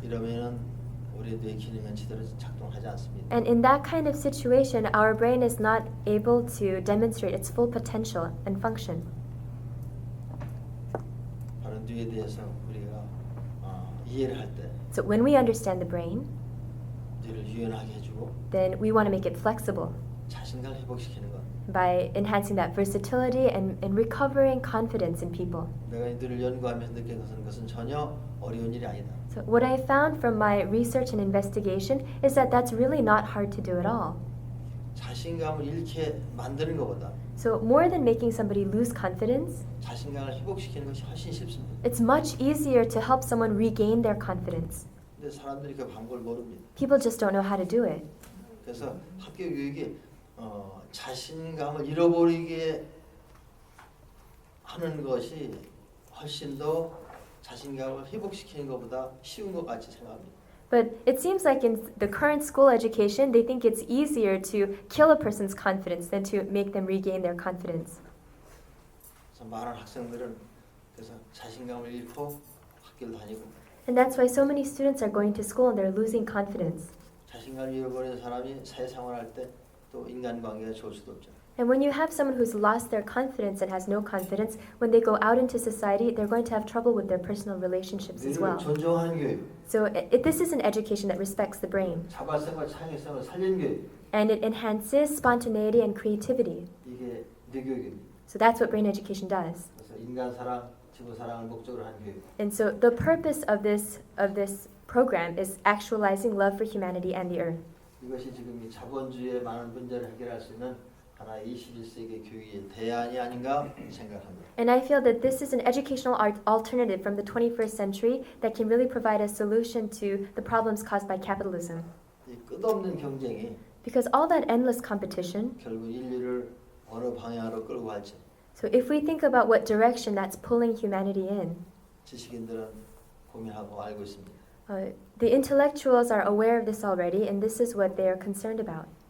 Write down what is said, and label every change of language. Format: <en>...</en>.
<ko>이러면은 우리 뇌 기능은 제대로 작동하지 않습니다.</ko> <en>And in that kind of situation, our brain is not able to demonstrate its full potential and function.</en> <ko>바로 뇌에 대해서 우리가 이해를 할 때</ko> <en>So when we understand the brain,</en> <ko>뇌를 유연하게 해주고</ko> <en>then we want to make it flexible</en> <ko>자신감을 회복시키는 것.</ko> <en>by enhancing that versatility and recovering confidence in people.</en> <ko>내가 이 뇌를 연구하면서 느낀 것은 전혀 어려운 일이 아니다.</ko> <en>So what I found from my research and investigation is that that's really not hard to do at all.</en> <ko>자신감을 잃게 만드는 것보다</ko> <en>So more than making somebody lose confidence,</en> <ko>자신감을 회복시키는 것이 훨씬 쉽습니다.</ko> <en>it's much easier to help someone regain their confidence.</en> <ko>근데 사람들이 그 방법을 모릅니다.</ko> <en>People just don't know how to do it.</en> <ko>그래서 학교 교육이 자신감을 잃어버리게 하는 것이 훨씬 더 자신감을 회복시키는 것보다 쉬운 것 같이 생각합니다.</ko> <en>But it seems like in the current school education, they think it's easier to kill a person's confidence than to make them regain their confidence.</en> <ko>그래서 많은 학생들은 그래서 자신감을 잃고 학교를 다니고</ko> <en>And that's why so many students are going to school and they're losing confidence.</en> <ko>자신감을 잃어버린 사람이 사회생활할 때 또 인간관계가 좋을 수도 없죠.</ko> <en>And when you have someone who's lost their confidence and has no confidence, when they go out into society, they're going to have trouble with their personal relationships as</en> <ko>뇌를</ko> <en>well.</en> <ko>존중하는 교육,</ko> <en>So this is an education that respects the brain.</en> <ko>자발성과 창의성을 살리는 교육,</ko> <en>And it enhances spontaneity and creativity.</en> <ko>이게 뇌교육입니다.</ko> <en>So that's what brain education does.</en> <ko>그래서 인간 사랑, 지구 사랑을 목적으로 한 교육.</ko> <en>And so the purpose of this program is actualizing love for humanity and the earth.</en> <ko>이것이 지금 이 자본주의의 많은 문제를 해결할 수 있는 하나의 21세기 교육의 대안이 아닌가 생각합니다.</ko> <en>And I feel that this is an educational alternative from the 21st century that can really provide a solution to the problems caused by capitalism.</en> <ko>이 끝없는 경쟁이</ko> <en>Because all that endless competition,</en> <ko>결국 인류를 어느 방향으로 끌고 갈지</ko> <en>so if we think about what direction that's pulling humanity in,</en> <ko>지식인들은 고민하고 알고 있습니다.</ko> <en>the intellectuals are aware of this already, and this is what they are concerned about.</en>